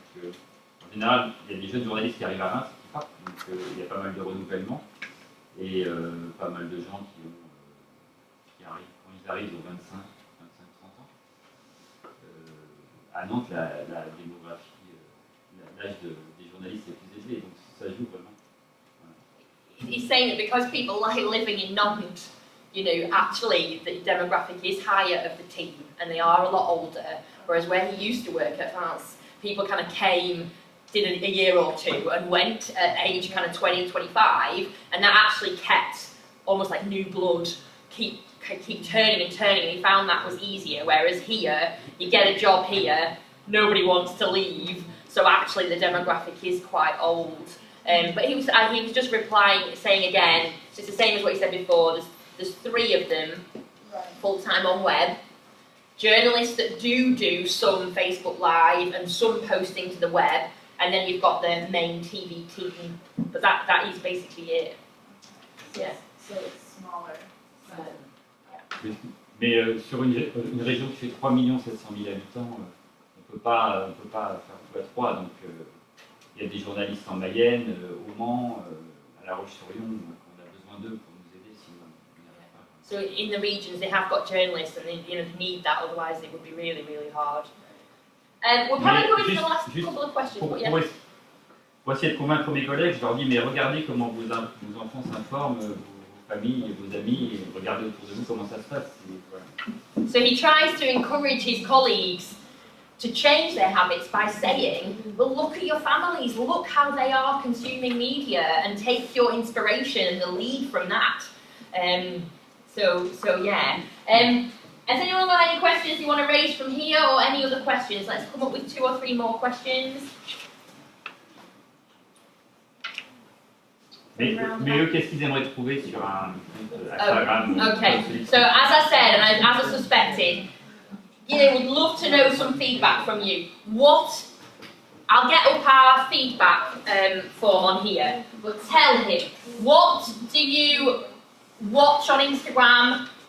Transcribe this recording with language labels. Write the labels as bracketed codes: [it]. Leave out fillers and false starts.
[fr] Donc, en général, il y a des jeunes journalistes qui arrivent à Reims et qui partent. Donc, il y a pas mal de renouvellement. Et pas mal de gens qui arrivent, quand ils arrivent aux 25, 30 ans. À Nantes, la démographie, l'âge des journalistes est plus élevé, donc ça joue vraiment. Voilà. [en] He's saying that because people like living in Nantes, you know, actually the demographic is higher of the team and they are a lot older, whereas where he used to work at France, people kind of came, did a year or two and went at age kind of 20, 25, and that actually kept almost like new blood, keep turning and turning, and he found that was easier, whereas here, you get a job here, nobody wants to leave, so actually the demographic is quite old. But he was just replying, saying again, so it's the same as what he said before, there's 3 of them full-time on web, journalists that do some Facebook Live and some posting to the web, and then you've got the main TV team, but that is basically it. Yeah. So it's smaller. So, yeah. [fr] Mais sur une région qui fait 3 700 000 habitants, on peut pas faire tout à 3. Donc il y a des journalistes en Mayenne, au Mans, à La Roche-sur-Yon, on a besoin d'eux pour nous aider, sinon on n'y arrive pas. [en] So in the regions they have got journalists and they need that, otherwise it would be really, really hard. We're probably going to the last couple of questions. [fr] Pour essayer de convaincre mes collègues, je leur dis, mais regardez comment vos enfants s'informent, vos familles, vos amis, et regardez autour de vous comment ça se passe. Voilà. [en] So he tries to encourage his colleagues to change their habits by saying, well, look at your families, look how they are consuming media, and take your inspiration and the lead from that. So yeah. Has anyone got any questions you want to raise from here, or any other questions? Let's come up with 2 or 3 more questions. [fr] Mais eux, qu'est-ce qu'ils aimeraient trouver sur un compte Instagram? [en] Okay, so as I said, and as I suspected, would love to know some feedback from you. I'll get up our feedback form on here, but tell him, what do you watch on Instagram?